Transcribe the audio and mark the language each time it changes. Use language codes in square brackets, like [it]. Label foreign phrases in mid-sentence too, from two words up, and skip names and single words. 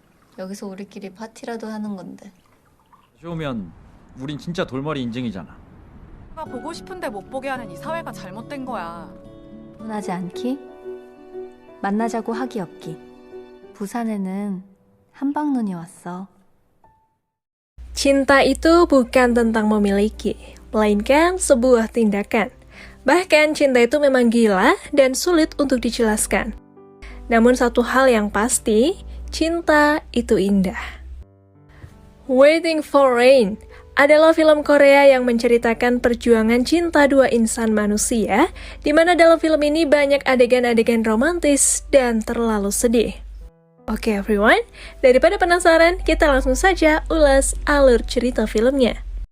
[ko] 여기서 우리끼리 파티라도 하는 건데. 다시 오면 우린 진짜 돌머리 인증이잖아. 내가 보고 싶은데 못 보게 하는 이 사회가 잘못된 거야. 원하지 않기? 만나자고 하기 없기. 부산에는 한방눈이 왔어. [id] Cinta itu bukan tentang memiliki, melainkan sebuah tindakan. Bahkan cinta itu memang gila dan sulit untuk dijelaskan. Namun satu hal yang pasti, cinta itu indah. Waiting for Rain adalah film Korea yang menceritakan perjuangan cinta dua insan manusia, di mana dalam film ini banyak adegan-adegan romantis dan terlalu sedih. Oke everyone, daripada penasaran, kita langsung saja ulas alur cerita filmnya.